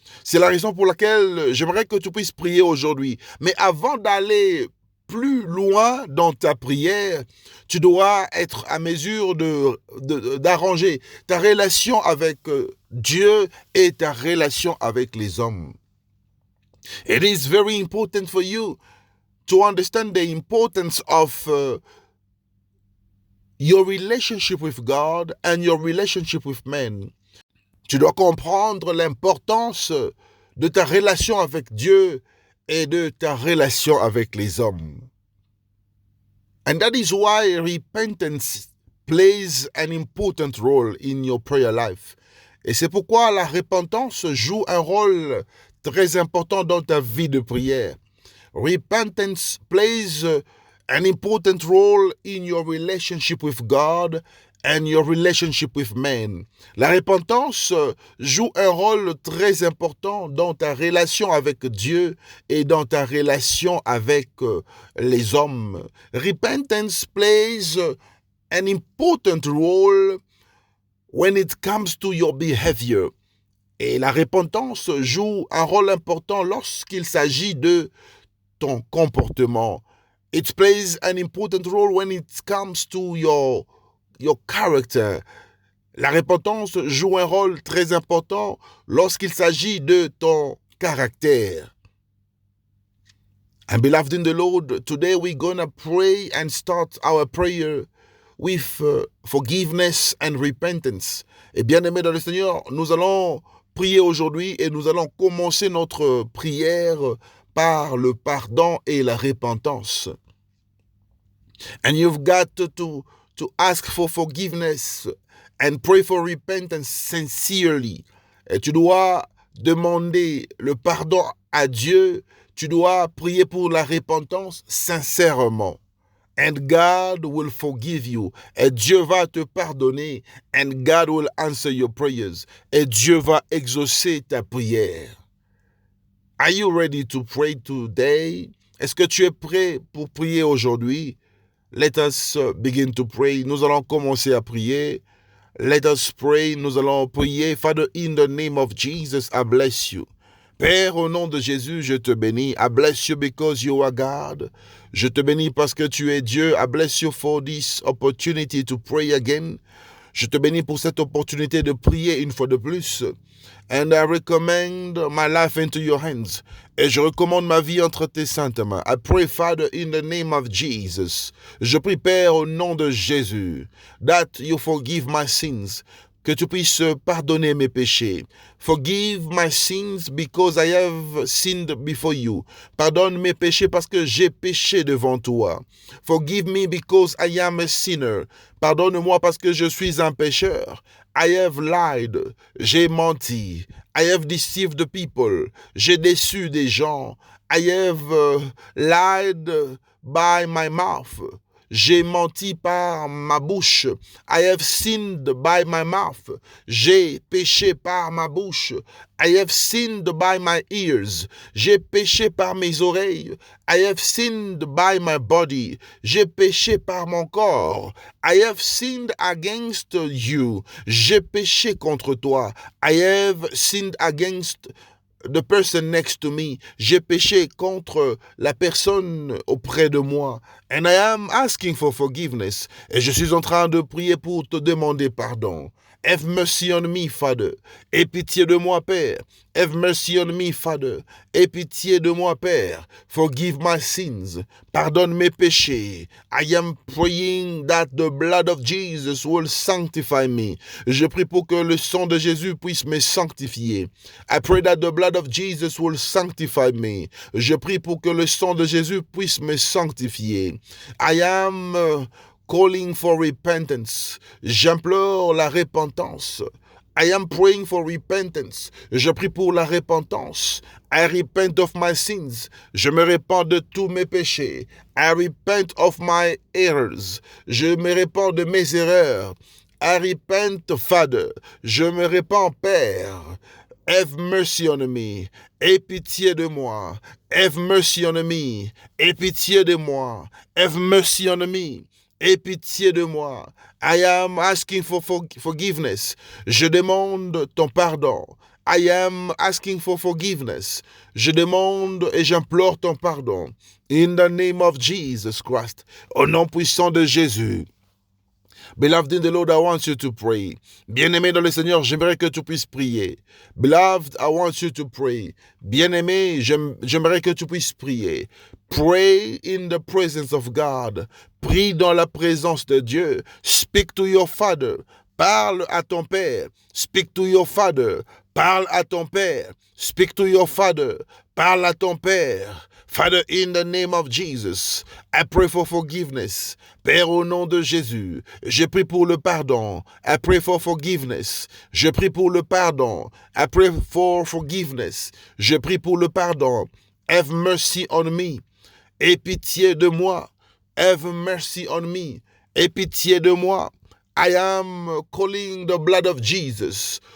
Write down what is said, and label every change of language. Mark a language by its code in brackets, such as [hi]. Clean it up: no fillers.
[fr] C'est la raison pour laquelle j'aimerais que tu puisses prier aujourd'hui. Mais avant d'aller plus loin dans ta prière, tu dois être à mesure d'arranger ta relation avec Dieu et ta relation avec les hommes. [en] It is very important for you to understand the importance of your relationship with God and your relationship with men. [fr] Tu dois comprendre l'importance de ta relation avec Dieu et de ta relation avec les hommes. [en] And that is why repentance plays an important role in your prayer life. [fr] Et c'est pourquoi la repentance joue un rôle très important dans ta vie de prière. [en] Repentance plays an important role in your relationship with God and your relationship with men. [fr] La repentance joue un rôle très important dans ta relation avec Dieu et dans ta relation avec les hommes. [en] Repentance plays an important role when it comes to your behavior. [fr] Et la repentance joue un rôle important lorsqu'il s'agit de ton comportement. [en] It plays an important role when it comes to your character. [fr] La repentance joue un rôle très important lorsqu'il s'agit de ton caractère. [en] And beloved in the Lord, today we're gonna pray and start our prayer with forgiveness and repentance. [fr] Et bien aimé dans le Seigneur, nous allons prier aujourd'hui et nous allons commencer notre prière par le pardon et la repentance. [en] And you've got to ask for forgiveness and pray for repentance sincerely. [fr] Et tu dois demander le pardon à Dieu, tu dois prier pour la repentance sincèrement. [en] And God will forgive you. [fr] Et Dieu va te pardonner. [en] And God will answer your prayers. [fr] Et Dieu va exaucer ta prière. [en] Are you ready to pray today? [fr] Est-ce que tu es prêt pour prier aujourd'hui? [en] Let us begin to pray. [fr] Nous allons commencer à prier. [en] Let us pray. [fr] Nous allons prier. [en] Father, in the name of Jesus, I bless you. [fr] Père, au nom de Jésus, je te bénis. [en] I bless you because you are God. [fr] Je te bénis parce que tu es Dieu. [en] I bless you for this opportunity to pray again. [fr] Je te bénis pour cette opportunité de prier une fois de plus. [en] And I recommend my life into your hands. [fr] Et je recommande ma vie entre tes saintes mains. [en] I pray, Father, in the name of Jesus. [fr] Je prie, Père, au nom de Jésus, [en] that you forgive my sins. [fr] Que tu puisses pardonner mes péchés. [en] Forgive my sins because I have sinned before you. [fr] Pardonne mes péchés parce que j'ai péché devant toi. [en] Forgive me because I am a sinner. [fr] Pardonne-moi parce que je suis un pécheur. [en] I have lied. [fr] J'ai menti. [en] I have deceived the people. [fr] J'ai déçu des gens. [en] I have lied by my mouth. [fr] J'ai menti par ma bouche. [en] I have sinned by my mouth. [fr] J'ai péché par ma bouche. [en] I have sinned by my ears. [fr] J'ai péché par mes oreilles. [en] I have sinned by my body. [fr] J'ai péché par mon corps. [en] I have sinned against you. [fr] J'ai péché contre toi. [en] I have sinned against the person next to me. [fr] J'ai péché contre la personne auprès de moi. [en] And I am asking for forgiveness. [fr] Et je suis en train de prier pour te demander pardon. [en] Have mercy on me, Father. [fr] Aie pitié de moi, Père. [en] Have mercy on me, Father. [fr] Aie pitié de moi, Père. [en] Forgive my sins. [fr] Pardonne mes péchés. [en] I am praying that the blood of Jesus will sanctify me. [fr] Je prie pour que le sang de Jésus puisse me sanctifier. [en] I pray that the blood of Jesus will sanctify me. [fr] Je prie pour que le sang de Jésus puisse me sanctifier. [en] I am calling for repentance. [fr] J'implore la repentance. [en] I am praying for repentance. [fr] Je prie pour la repentance. [en] I repent of my sins. [fr] Je me répands de tous mes péchés. [en] I repent of my errors. [fr] Je me répands de mes erreurs. [en] I repent, Father. [fr] Je me répands, Père. [en] Have mercy on me. [fr] Aie pitié de moi. [en] Have mercy on me. [fr] Aie pitié de moi. [en] Have mercy on me. [fr] Aie pitié de moi. [en] I am asking for forgiveness. [fr] Je demande ton pardon. [en] I am asking for forgiveness. [fr] Je demande et j'implore ton pardon. [en] In the name of Jesus Christ. [fr] Au nom puissant de Jésus. [en] Beloved in the Lord, I want you to pray. [fr] Bien-aimé dans le Seigneur, j'aimerais que tu puisses prier. [en] Beloved, I want you to pray. [fr] Bien-aimé, j'aimerais que tu puisses prier. [en] Pray in the presence of God. [fr] Prie dans la présence de Dieu. [en] Speak to your Father. [fr] Parle à ton Père. [en] Speak to your Father. [fr] Parle à ton Père. [en] Speak to your Father. [fr] Parle à ton Père. [en] Father, in the name of Jesus, I pray for forgiveness. [fr] Père, au nom de Jésus, je prie pour le pardon. [en] I pray for forgiveness. [fr] Je prie pour le pardon. [en] I pray for forgiveness. [fr] Je prie pour le pardon. [en] Have mercy on me. [fr] Aie pitié de moi. [en] Have mercy on me. [fr] Aie pitié de moi. [en] I am calling the blood of Jesus.